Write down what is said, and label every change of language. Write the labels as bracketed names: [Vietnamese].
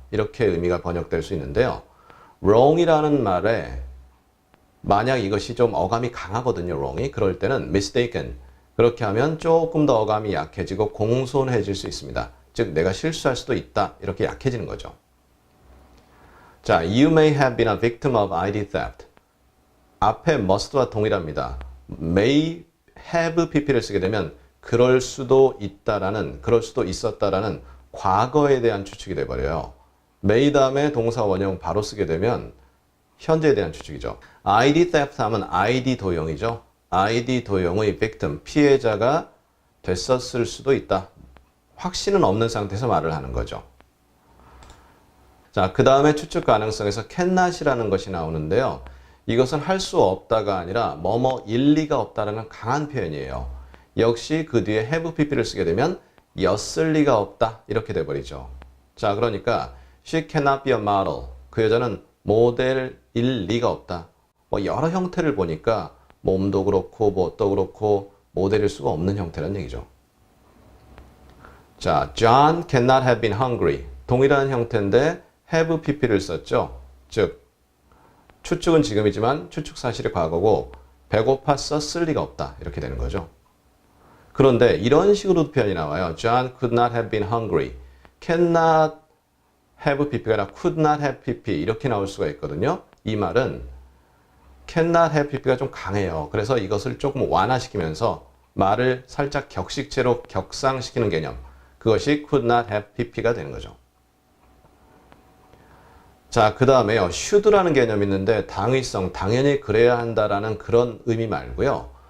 [Korean] 이렇게 의미가 번역될 수 있는데요. wrong이라는 말에 만약 이것이 좀 어감이 강하거든요. wrong이. 그럴 때는 mistaken. 그렇게 하면 조금 더 어감이 약해지고 공손해질 수 있습니다. 즉 내가 실수할 수도 있다. 이렇게 약해지는 거죠. [English] 자, you may have been a victim of ID theft. [Korean] 앞에 must와 동일합니다. may have pp를 쓰게 되면 그럴 수도 있다라는, 그럴 수도 있었다라는 과거에 대한 추측이 돼버려요. may 다음에 동사 원형 바로 쓰게 되면 현재에 대한 추측이죠. ID theft 하면 ID 도형이죠. ID 도형의 victim, 피해자가 됐었을 수도 있다. 확신은 없는 상태에서 말을 하는 거죠. 자, 그 다음에 추측 가능성에서 cannot이라는 것이 나오는데요. 이것은 할 수 없다가 아니라 뭐뭐 일리가 없다라는 강한 표현이에요. 역시 그 뒤에 have pp를 쓰게 되면 였을 리가 없다. 이렇게 돼버리죠. 자, 그러니까 [English] she cannot be a model. [Korean] 그 여자는 모델일 리가 없다. 뭐 여러 형태를 보니까 몸도 그렇고 뭣도 그렇고 모델일 수가 없는 형태란 얘기죠. [English] 자, John cannot have been hungry. [Korean] 동일한 형태인데 have pp를 썼죠. 즉 추측은 지금이지만 추측 사실이 과거고 배고팠었을 리가 없다. 이렇게 되는 거죠. 그런데 이런 식으로도 표현이 나와요. [English] John could not have been hungry. cannot have pp [Korean] 가 아니라 [English] could not have pp [Korean] 이렇게 나올 수가 있거든요. 이 말은 cannot have pp가 좀 강해요. 그래서 이것을 조금 완화시키면서 말을 살짝 격식체로 격상시키는 개념. 그것이 could not have pp가 되는 거죠. 자, 그 다음에요. should라는 개념이 있는데 당위성, 당연히 그래야 한다라는 그런 의미 말고요.